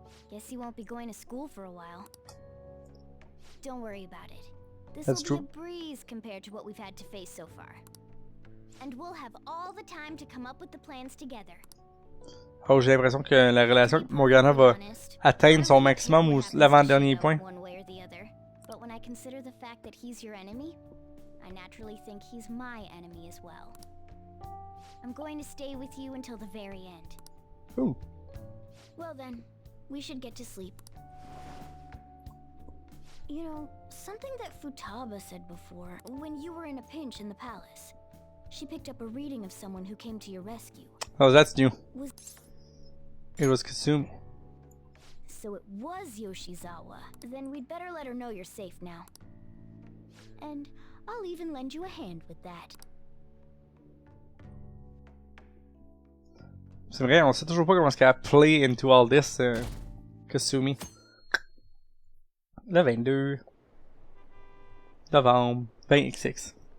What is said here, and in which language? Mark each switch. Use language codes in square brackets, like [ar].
[en] Guess you won't be going to school for a while. Don't worry about it. This That's will be true. a breeze compared to what we've had to face so far. And we'll have all the time to come up with the plans together. [fr] Oh, j'ai l'impression que la relation avec Morgana va atteindre son maximum ou l'avant-dernier point. [en] One way or the other. But when I consider the fact that he's your enemy, I naturally think he's my enemy as well. I'm going to stay with you until the very end. Ooh. Well then, we should get to sleep. You know, something that Futaba said before, when you were in a pinch in the palace. She picked up a reading of someone who came to your rescue. Oh, that's new. It was Kasumi. So it was Yoshizawa. Then we'd better let her know you're safe now. And I'll even lend you a hand with that. [fr] C'est vrai, on sait toujours pas comment est-ce qu'elle a [en] play into all this, [fr] Kasumi. Le 22 novembre 20XX.